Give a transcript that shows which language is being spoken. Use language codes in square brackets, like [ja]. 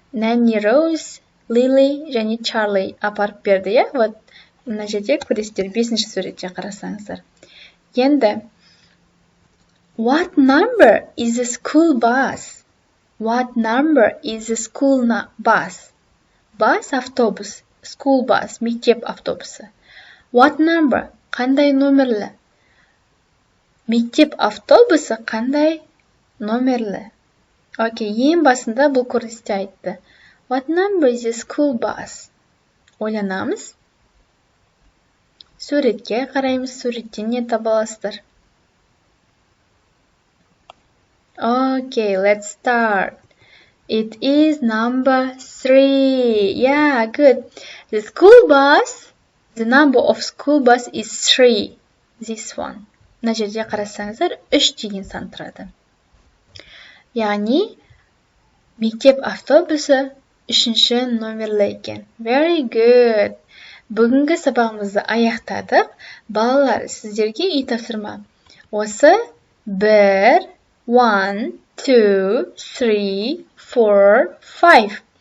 [kk] Nanny, Rose, Lily және Charlie апарып берді. [ru] Я? Вот, [kk] мына жерде көресіздер, 5-ші суретте қарасаңыздар. Енді [en] What number is the school bus? What number is the school bus? [kk] Bus автобус, [en] school bus, [kk] мектеп автобусы. [en] What number? [kk] Қандай номерлі? Мектеп автобусы қандай номерлі? Окей, ең басында бұл көріністе айтты. [en] What number is the school bus? [kk] Ойланамыз. Суретке қараймыз, суреттен не таба аласыздар? [en] Okay, let's start. It is number 3. Yeah, good. The number of school bus is 3. This one. [kk] Мына жерде қарасаңыздар, 3 деген сан тұрады. Яғни, мектеп автобусы 3-ші номерлі екен. [en] Very good. [kk] Бүгінгі сабағымызды аяқтадық. Балалар, сіздерге үй тапсырма. Осы 1, 1, 2, 3, 4, 5.